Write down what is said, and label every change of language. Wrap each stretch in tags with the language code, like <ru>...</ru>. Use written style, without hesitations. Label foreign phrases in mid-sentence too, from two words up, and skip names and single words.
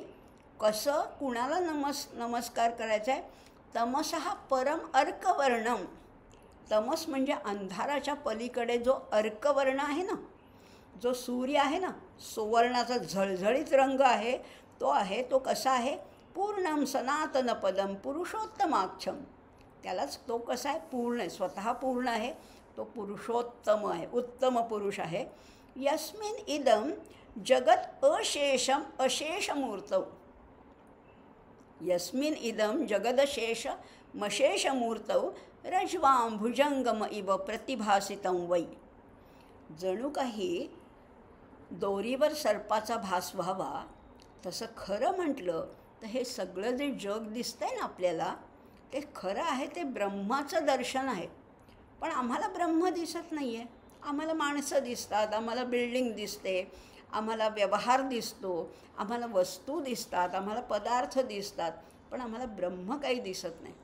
<mr>कसं कुणाला नमस्कार करायचा आहे?</mr> <sa>तमसहा परम अर्कवर्णम.</sa> <mr>तमस म्हणजे अंधाराच्या पलीकडे जो अर्कवर्ण आहे ना, जो सूर्य आहे ना, सुवर्णाचा झळझळीत रंग आहे, तो कसा आहे?</mr> <sa>पूर्णम सनातन पदम पुरुषोत्तमाक्षम.</sa> <mr>त्यालाच तो कसा आहे? पूर्ण आहे, स्वतः पूर्ण आहे, तो पुरुषोत्तम आहे, उत्तम पुरुष आहे.</mr> <sa>यस्मिन इदम जगत अशेषम अशेषमूर्तौ. यस्मिन इदम जगदशेषमशेषमूर्तौ रज्वां भुजंगम इव प्रतिभासितं वै.</sa> <mr>जणू काही दोरीवर सर्पाचा भास व्हावा तसं खरं म्हटलं तर हे सगळं जे जग दिसतंय ना आपल्याला, ते खरं आहे, ते ब्रह्माचं दर्शन आहे. पण आम्हाला ब्रह्म दिसत नाही आहे. आम्हाला माणसं दिसतात, आम्हाला बिल्डिंग दिसते, आम्हाला व्यवहार दिसतो, आम्हाला वस्तू दिसतात, आम्हाला पदार्थ दिसतात, पण आम्हाला ब्रह्म काही दिसत नाही.</mr>